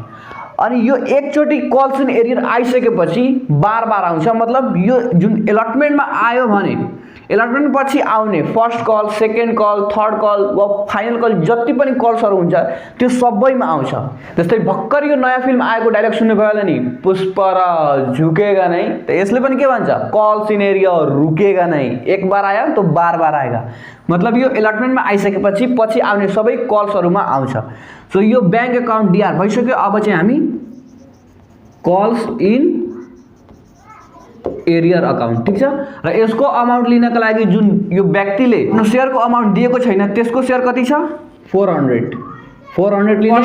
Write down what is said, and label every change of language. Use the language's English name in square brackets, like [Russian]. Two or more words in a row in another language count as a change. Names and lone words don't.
[Nepali] अनि यो एकचोटि [English] calls in arrear [Nepali] आइसकेपछि [Hindi] बार बार [Nepali] आउँछ। मतलब यो जुन एलटमेन्टमा आयो भने एलटमेन्ट पछि आउने [English] first call, second call, third call [Nepali] वा [English] final call [Nepali] जति पनि कल्सहरू हुन्छ त्यो सबैमा आउँछ। जस्तै भर्खर यो नयाँ फिल्म आएको डायलग सुन्नुभयो होला नि, पुष्पराज [Hindi] झुकेगा नहीं, [Nepali] त यसले पनि के भन्छ, [English] calls in area [Hindi] रुकेगा नहीं, एक बार आया तो बार बार आएगा। [Nepali] मतलब यो एलटमेन्टमा आइसकेपछि पछि आउने सबै कल्सहरूमा आउँछ। सो यो [English] bank account [Nepali] डिआर भइसक्यो। अब चाहिँ हामी [English] calls in arrear account, [Nepali] ठीक छ। र यसको अमाउन्ट लिनका लागि जुन यो व्यक्तिले सेयरको अमाउन्ट दिएको छैन त्यसको सेयर कति छ, 400 लिने।